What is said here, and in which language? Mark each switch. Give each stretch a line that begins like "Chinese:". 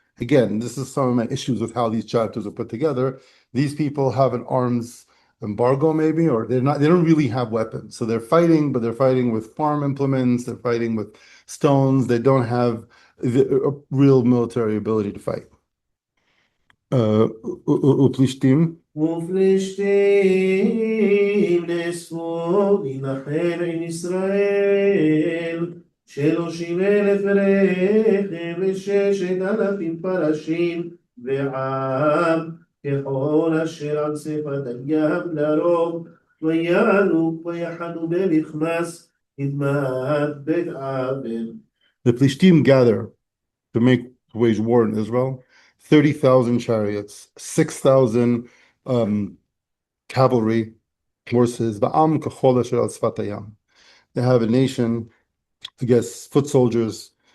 English: Again, this is some of my issues with how these chapters are put together. These people have an arms embargo, maybe, or they don't really have weapons. So they're fighting, but they're fighting with farm implements, they're fighting with stones, they don't have a real military ability to fight.
Hebrew: Uplishtim. ופלישתים נאספו להילחם עם ישראל 30,000 רכב ו6,000 פרשים ועם ככל אשר על שפת הים לרוב ויעלו ויחנו במכמס קדמת בית אבן.
English: The Plishtim gather to wage war in Israel. 30,000 chariots, 6,000 cavalry horses. They have a nation, I guess, foot soldiers.